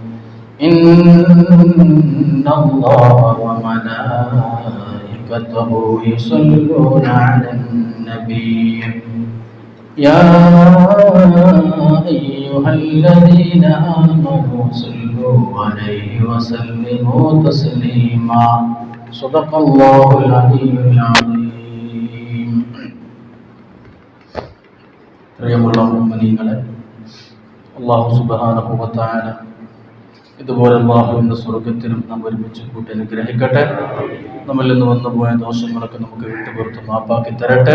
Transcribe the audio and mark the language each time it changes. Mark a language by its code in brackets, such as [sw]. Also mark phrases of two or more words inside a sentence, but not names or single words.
[ar] إن الله وملائكته يصلون على النبي يا أيها الذين آمنوا صلوا عليه وسلموا تسليما. صدق الله العلي العظيم. [ml] പ്രിയമുള്ള മുഅ്മിനീങ്ങളെ, [ar] الله سبحانه وتعالى [ml] ഇതുപോലെ അല്ലാഹുവിന്റെ സ്വർഗ്ഗത്തിലും നാം ഒരുമിച്ച് കൂട്ടി അനുഗ്രഹിക്കട്ടെ. നമ്മിൽ നിന്ന് വന്നുപോയ ദോഷങ്ങളൊക്കെ നമുക്ക് വിട്ടുപുറത്ത് മാപ്പാക്കി തരട്ടെ.